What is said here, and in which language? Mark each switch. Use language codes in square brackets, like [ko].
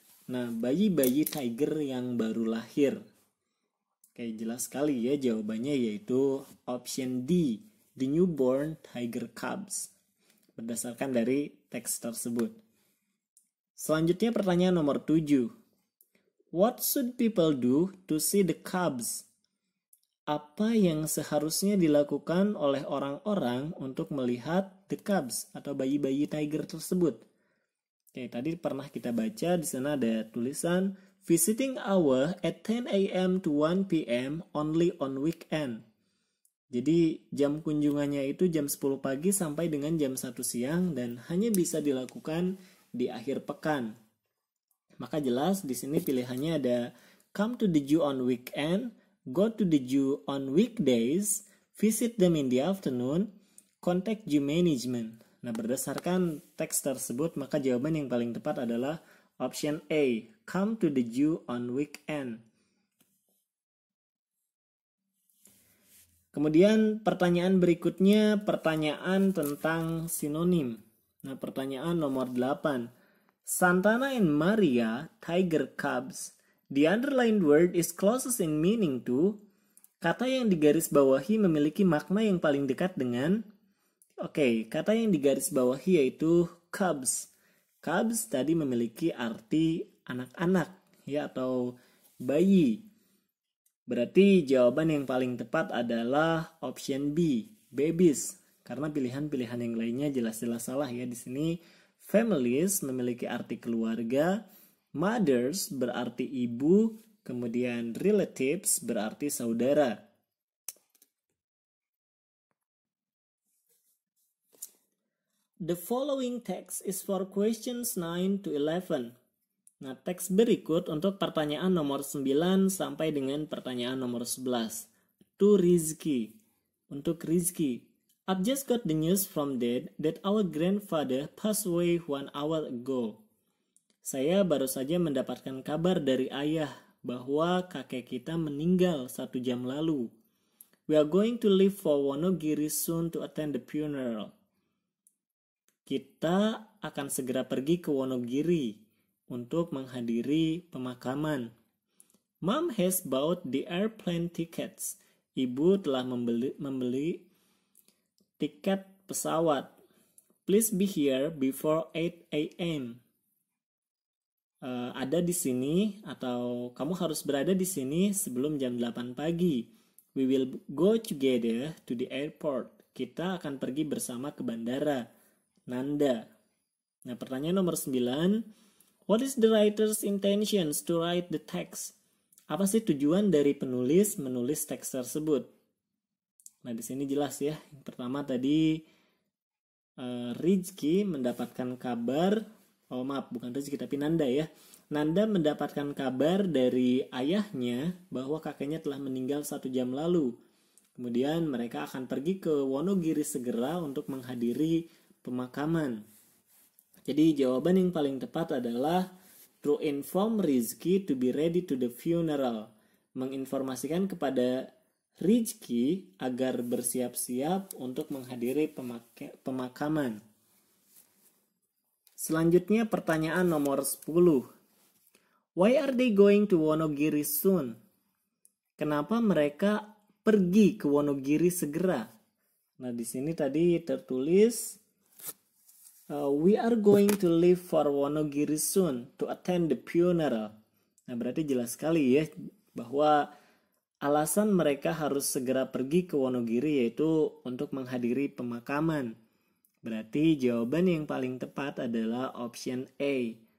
[id] Nah, bayi-bayi tiger yang baru lahir. Oke, jelas sekali ya jawabannya yaitu option D, [en] the newborn tiger cubs. [id] Berdasarkan dari teks tersebut. Selanjutnya pertanyaan nomor 7. [en] What should people do to see the cubs? [id] Apa yang seharusnya dilakukan oleh orang-orang untuk melihat the cubs atau bayi-bayi tiger tersebut? Oke, tadi pernah kita baca di sana ada tulisan [en] visiting hour at 10 a.m. to 1 p.m. only on weekend. [id] Jadi jam kunjungannya itu jam 10 pagi sampai dengan jam 1 siang dan hanya bisa dilakukan di akhir pekan. Maka jelas di sini pilihannya ada [en] come to the zoo on weekend, go to the zoo on weekdays, visit them in the afternoon, contact zoo management. [id] Nah, berdasarkan teks tersebut maka jawaban yang paling tepat adalah option A, [en] come to the zoo on weekend. [id] Kemudian pertanyaan berikutnya, pertanyaan tentang sinonim. Nah, pertanyaan nomor 8. [en] Santana and Maria, tiger cubs, The underlined word is closest in meaning to. [id] Kata yang digarisbawahi memiliki makna yang paling dekat dengan. Kata yang digarisbawahi yaitu cubs. Cubs tadi memiliki arti anak-anak ya atau bayi. Berarti jawaban yang paling tepat adalah option B, babies. Karena pilihan-pilihan yang lainnya jelas-jelas salah ya di sini. Families memiliki arti keluarga, mothers berarti ibu, kemudian relatives berarti saudara. [en] The following text is for questions 9 to 11. [id] Nah, teks berikut untuk pertanyaan nomor 9 sampai dengan pertanyaan nomor 11. [en] To Rizky. [id] Untuk Rizky. [en] I've just got the news from Dad that our grandfather passed away 1 hour ago. [id] Saya baru saja mendapatkan kabar dari ayah bahwa kakek kita meninggal 1 jam lalu. [en] We are going to leave for Wonogiri soon to attend the funeral. [id] Kita akan segera pergi ke Wonogiri untuk menghadiri pemakaman. [en] Mom has bought the airplane tickets. [id] Ibu telah membeli tiket pesawat. [en] Please be here before 8 a.m. [id] Ada di sini atau kamu harus berada di sini sebelum jam 8 pagi. [en] We will go together to the airport. [id] Kita akan pergi bersama ke bandara. Nanda. Nah, pertanyaan nomor 9. [en] What is the writer's intentions to write the text? [id] Apa sih tujuan dari penulis menulis teks tersebut? Nah, di sini jelas ya. Yang pertama tadi Rizky mendapatkan kabar, bukan Rizky tapi Nanda ya. Nanda mendapatkan kabar dari ayahnya bahwa kakeknya telah meninggal 1 jam lalu. Kemudian mereka akan pergi ke Wonogiri segera untuk menghadiri pemakaman. Jadi jawaban yang paling tepat adalah [en] to inform Rizky to be ready to the funeral. [id] Menginformasikan kepada Rizky agar bersiap-siap untuk menghadiri pemakaman. Selanjutnya pertanyaan nomor 10. [en] Why are they going to Wonogiri soon? [id] Kenapa mereka pergi ke Wonogiri segera? Nah, di sini tadi tertulis [en] we are going to leave for Wonogiri soon to attend the funeral. [id] Nah, berarti jelas sekali ya bahwa alasan mereka harus segera pergi ke Wonogiri yaitu untuk menghadiri pemakaman. Berarti jawaban yang paling tepat adalah option A.